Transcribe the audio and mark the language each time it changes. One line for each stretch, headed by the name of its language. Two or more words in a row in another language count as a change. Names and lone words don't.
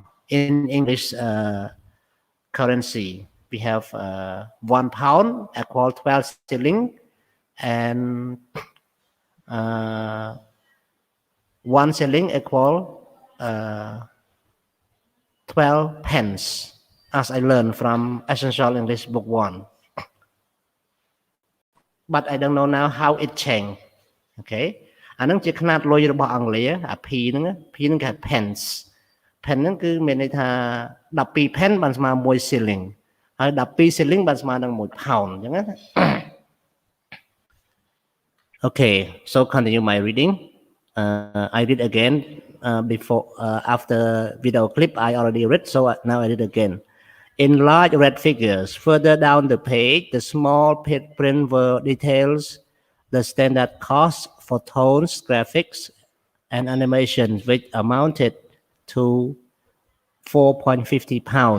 English: In English currency, we have 1 pound equal 12 shilling and 1 shilling equal 12 pence, as I learned from Essential English Book 1. But I don't know now how it changed. Okay.
Khmer: អានឹងជាຂະຫນາດលុយរបស់អង់គ្លេសអា P ហ្នឹងគេហៅ
English: pence pen
Khmer: ហ្នឹងគឺមានន័យថា12 pen បានស្មើ1 shilling ហើយ12 shilling បានស្មើនឹង1 pound អញ្ចឹងណា
English: Okay, so continue my reading. I read again before after video clip I already read, so now I read again. In large red figures further down the page, the small print were details the standard cost for tones, graphics, and animation, which amounted to 4.50 pounds.